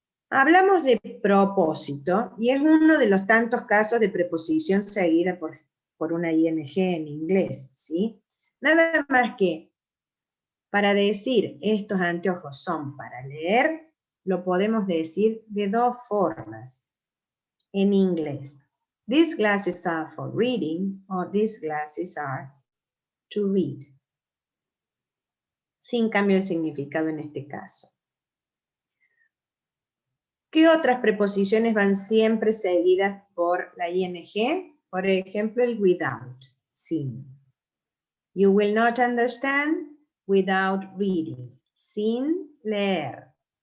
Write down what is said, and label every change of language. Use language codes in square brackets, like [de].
[es] Hablamos de propósito, y es uno de los tantos casos de preposición seguida por una ing en inglés, ¿sí? Nada más que para decir estos anteojos son para leer, lo podemos decir de dos formas en inglés. [en] These glasses are for reading, or these glasses are to read. [es] Sin cambio de significado en este caso. ¿Qué otras preposiciones van siempre seguidas por la ing? Por ejemplo, el [en] without, [es] sin. [en] You will not understand without reading, [es] sin leer.